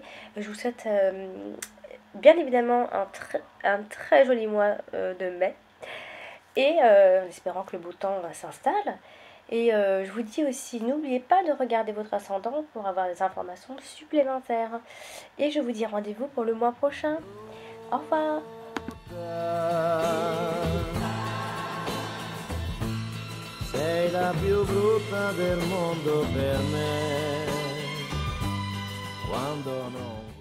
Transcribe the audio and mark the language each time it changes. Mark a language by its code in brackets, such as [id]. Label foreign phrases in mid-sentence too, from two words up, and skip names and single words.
[fr] Je vous souhaite bien évidemment un très joli mois de mai. Et en espérant que le beau temps s'installe. Et je vous dis aussi, n'oubliez pas de regarder votre ascendant pour avoir des informations supplémentaires. Et je vous dis rendez-vous pour le mois prochain. Au revoir. [it] Sei la più brutta del mondo per me, quando non